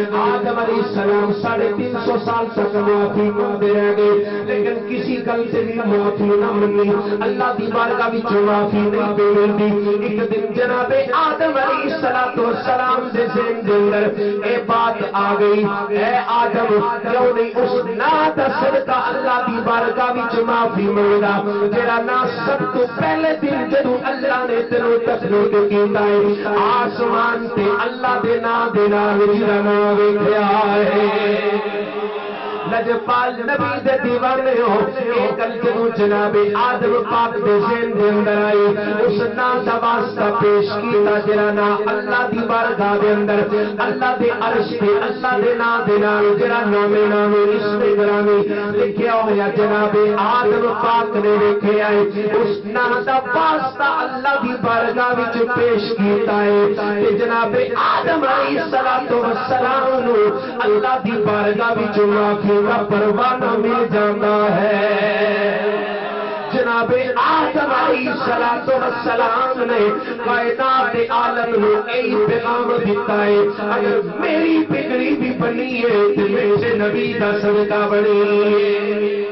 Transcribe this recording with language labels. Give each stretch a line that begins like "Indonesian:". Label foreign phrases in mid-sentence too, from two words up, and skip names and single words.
Punjabi: آدم علیہ السلام 350 سال تک معافی مانگتے رہ گئے لیکن کسی گل سے بھی معافی نہ منی اللہ دی بارگاہ وچ معافی نہیں پے ملتی ایک دن جناب آدم علیہ السلام دے ذہن دے اندر اے بات آ گئی اے آدم کیوں نہیں اس نا دا صدقہ اللہ دی بارگاہ وچ معافی منگدا جڑا نا سب تو پہلے دن جدوں اللہ نے تینوں تخلیق کیتا ہے آسمان تے اللہ دے نام دے نال جڑا نام ویکھیا ہے لجپال نبی دے دیوانے ہو ایک جدو جناب آدم پاک دے ذہن دے اندر آئی اس نام دا واسطہ پیش کیتا جڑا نا اللہ دی بارگاہ دے اندر اللہ دے عرش تے اللہ دے نام دے نال جڑا نام اسم گرامی لکھیا ہویا جناب آدم پاک نے ویکھیا ہے اس نام دا واسطہ اللہ دی بارگاہ وچ پیش کیتا ہے تے جناب آدم علیہ السلام نو اللہ دی بارگاہ وچ معافی کا پروانہ مل جاتا ہے جناب آدم علیہ السلام نے کائنات عالم نو ای پیغام دیتا ہے اگر میری بگڑی بھی بنی ہے تو میرے نبی دا صدقہ بنی ہے